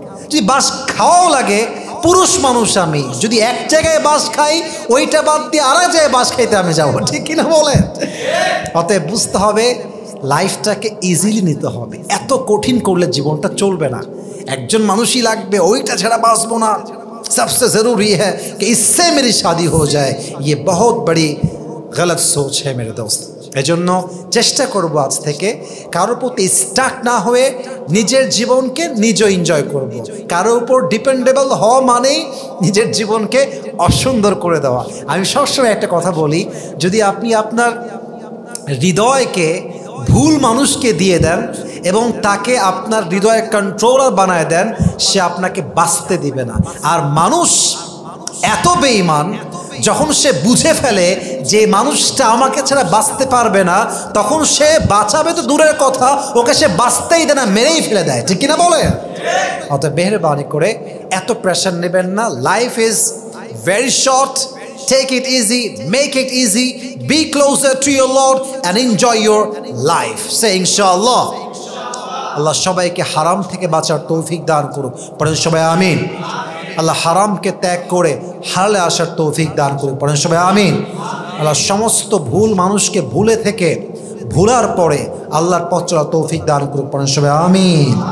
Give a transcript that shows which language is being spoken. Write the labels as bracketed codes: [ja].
[bn] যদি বাস খাওয়াও লাগে, পুরুষ মানুষ আমি, যদি এক জায়গায় বাস খাই, ওইটা বাদ দিয়ে আর এক জায়গায় বাস খাইতে আমি যাবো, ঠিক কিনা বলেন? অতএব বুঝতে হবে লাইফটাকে ইজিলি নিতে হবে। এত কঠিন করলে জীবনটা চলবে না। একজন মানুষই লাগবে, ওইটা ছাড়া বাঁচবো না। [hi] सबसे ज़रूरी है कि इससे मेरी शादी हो जाए, ये बहुत बड़ी गलत सोच है मेरे दोस्त। [bn] এজন্য চেষ্টা করব আজ থেকে কারোর প্রতি স্টাক না হয়ে নিজের জীবনকে নিজে এনজয় করব। কারোর উপর ডিপেন্ডেবল হওয়া মানেই নিজের জীবনকে অসুন্দর করে দেওয়া। আমি সবসময় একটা কথা বলি, যদি আপনি আপনার হৃদয়কে ভুল মানুষকে দিয়ে দেন এবং তাকে আপনার হৃদয়ের কন্ট্রোলার বানায় দেন, সে আপনাকে বাঁচতে দিবে না। আর মানুষ এত বেঈমান, যখন সে বুঝে ফেলে যে মানুষটা আমাকে ছাড়া বাঁচতে পারবে না, তখন সে বাঁচাবে তো দূরের কথা, ওকে সে বাঁচতেই দেয় না, মেরেই ফেলে দেয়। ঠিক কিনা বলে? অত মেহেরবানি করে এত প্রেশার নেবেন না। [en] Life is very short. Take it easy, make it easy, be closer to your Lord and enjoy your life. Say inshallah. [bn] আল্লাহ সবাইকে হারাম থেকে বাঁচার তৌফিক দান করুক, পড়েন সবাই আমিন। আল্লাহ হারামকে ত্যাগ করে হালালে আসার তৌফিক দান করুক, পড়েন সবাই আমিন। আল্লাহ সমস্ত ভুল মানুষকে ভুলে থেকে ভুলার পরে আল্লাহর পথ চলার তৌফিক দান করুক, পড়েন সবাই আমিন।